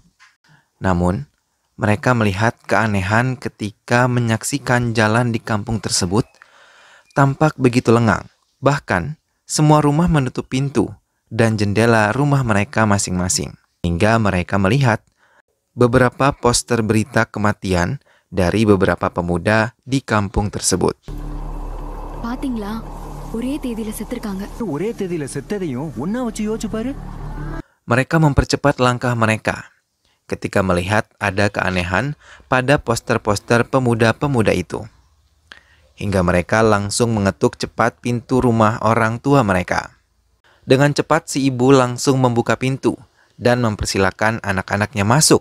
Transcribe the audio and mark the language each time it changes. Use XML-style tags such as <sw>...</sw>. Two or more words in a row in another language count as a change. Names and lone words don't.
<id>Namun, mereka melihat keanehan ketika menyaksikan jalan di kampung tersebut tampak begitu lengang. Bahkan, semua rumah menutup pintu dan jendela rumah mereka masing-masing. Hingga mereka melihat beberapa poster berita kematian dari beberapa pemuda di kampung tersebut.</id> <ta>பாத்தீங்களா ஒரே தேதியில செத்துருக்காங்க. ஒரே தேதியில செத்ததையும் ஒண்ணா வச்சு யோசிச்சு பாரு.</ta> <id>Mereka mempercepat langkah mereka ketika melihat ada keanehan pada poster-poster pemuda-pemuda itu. Hingga mereka langsung mengetuk cepat pintu rumah orang tua mereka. Dengan cepat si ibu langsung membuka pintu dan mempersilakan anak-anaknya masuk.</id>